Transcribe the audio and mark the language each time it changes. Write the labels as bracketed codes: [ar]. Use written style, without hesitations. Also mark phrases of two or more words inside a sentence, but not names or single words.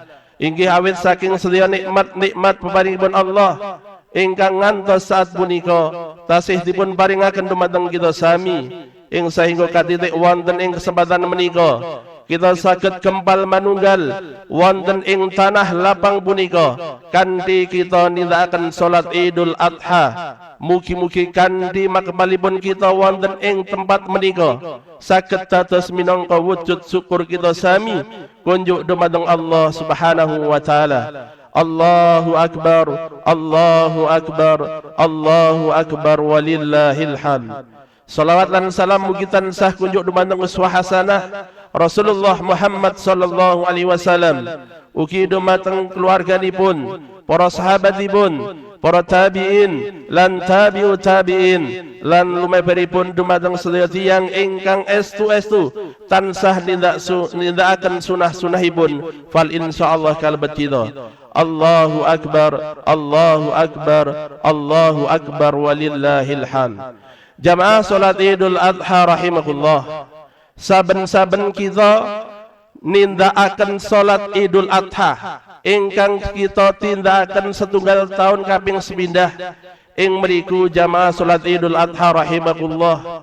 [jv] Inggih awit saking sedaya nikmat-nikmat peparingipun Allah ingkang ngantos saat punika tasih dipun paringaken dumateng kita sami ing sahingga katitik wonten ing kesempatan menika kita saged kempal manunggal wonten ing tanah lapang punika kanthi kita nindakaken salat Idul Adha. Mugi-mugi kanthi makmalipun kita wonten ing tempat menika saged dados minangka wujud syukur kita sami kunjuk dumateng Allah [ar] سبحانه وتعالى. الله أكبر الله أكبر الله أكبر ولله الحمد. [jv] Salawat lan salam mugi tansah kunjuk dumateng [ar] أسوة حسنة [jv] Rasulullah Muhammad [ar] صلى الله عليه وسلم, [jv] ugi dumateng keluarganipun, para sahabatipun, para tabi'in lan [ar] تابع التابعين [jv] lan lumeberipun dumateng sedaya tiyang ingkang estu-estu tansah nindakaken sunah-sunahipun fal insyaallah kalebet kita. [ar] الله أكبر الله أكبر الله أكبر ولله الحمد. [jv] Jamaah salat Idul Adha rahimakumullah. Saben-saben kita nindakaken salat Idul Adha ingkang kita tindakaken setunggal tahun kaping sepindah ing mriku jamaah salat Idul Adha rahimakumullah.